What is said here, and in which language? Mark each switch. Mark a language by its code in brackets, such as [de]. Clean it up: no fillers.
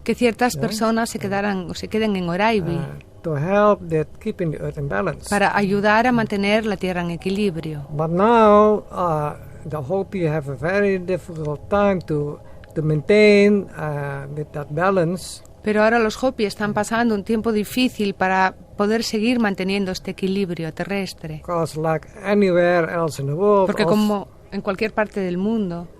[es] que ciertas personas se queden en Oraibi [en] to help that keeping the earth in balance. [es] para ayudar a mantener la tierra en equilibrio. [en] But now the Hopi have a very difficult time to maintain with that balance. [es] Pero ahora los Hopi están pasando un tiempo difícil para poder seguir manteniendo este equilibrio terrestre. [en] Because like anywhere else in the world, [es] Porque como en cualquier parte del mundo,